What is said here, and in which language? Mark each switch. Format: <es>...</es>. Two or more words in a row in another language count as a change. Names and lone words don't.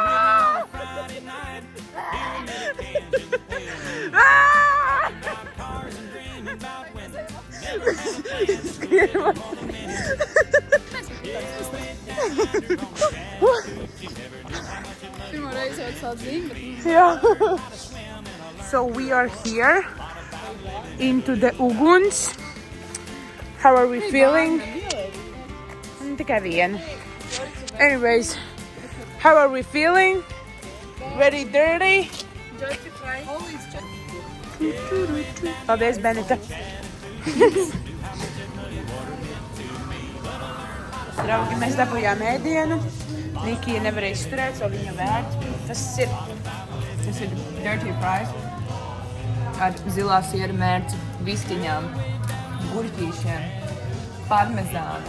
<lv>Skrienam. Pirmo reizi jau tāds zina, bet...</lv> <en>Yeah. So we are here into the uguns. How are we feeling?</en> <lv>Tikai viena.</lv> <en>Anyways, how are we feeling? Very dirty.</en> <lv>Paldies, Benita. Draugi, mēs dabūjām ēdienu. Nikija nevarēja izturēt, so viņa vērt. Tas ir</lv> <en>dirty fries</en> <lv>ar zilā siera mērci, vistiņām, gurķīšiem, parmezānu.</lv>